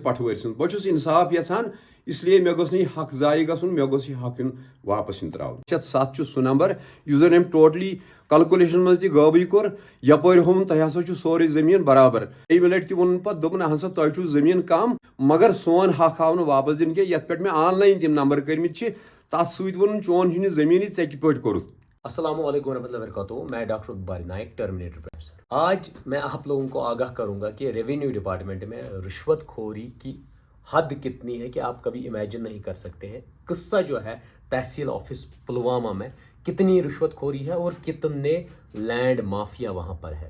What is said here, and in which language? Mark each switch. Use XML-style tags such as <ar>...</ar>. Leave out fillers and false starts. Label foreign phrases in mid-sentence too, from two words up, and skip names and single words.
<ks>پٹھوٲرۍ سٕنٛز بہٕ چھُس انصاف یژھان اسلیے مےٚ گوٚژھ نہٕ یہِ حق ضایہِ گژھُن مےٚ گوٚژھ یہِ حق یُن واپس یُن ترٛاونہٕ 7 چھُ سُہ نمبر یُس زن أمۍ</ks> <en>totally calculation</en> <ks>منٛز تہِ غٲبٕے کوٚر یپٲرۍ ہووُن تۄہہِ ہسا چھُ سورُے زٔمیٖن برابر ییٚمہِ لٹہِ تہِ ووٚنُن پتہٕ دوٚپُن ہسا تۄہہِ چھُو زٔمیٖن کم مگر سون حق آو نہٕ واپس دِنہٕ کینٛہہ یتھ پٮ۪ٹھ مےٚ آن لاین تِم نمبر کٔرمٕتۍ چھِ تتھ سۭتۍ ووٚنُن چون چھُنہٕ زٔمیٖنٕے ژےٚ کِتھ پٲٹھۍ کوٚرُتھ.</ks> <ur>السلام علیکم ورحمۃ اللہ وبرکاتہ. میں ڈاکٹر عبدالباری نائک</ur> <en>terminator professor.</en> <ur>آج میں آپ لوگوں کو آگاہ کروں گا کہ</ur> <en>revenue department</en> <ur>میں رشوت خوری کی حد کتنی ہے کہ آپ کبھی امیجن نہیں کر سکتے ہیں. قصہ جو ہے تحصیل آفس پلوامہ میں کتنی رشوت خوری ہے اور کتنے</ur> <en>land mafia</en> <ur>وہاں پر ہے.</ur>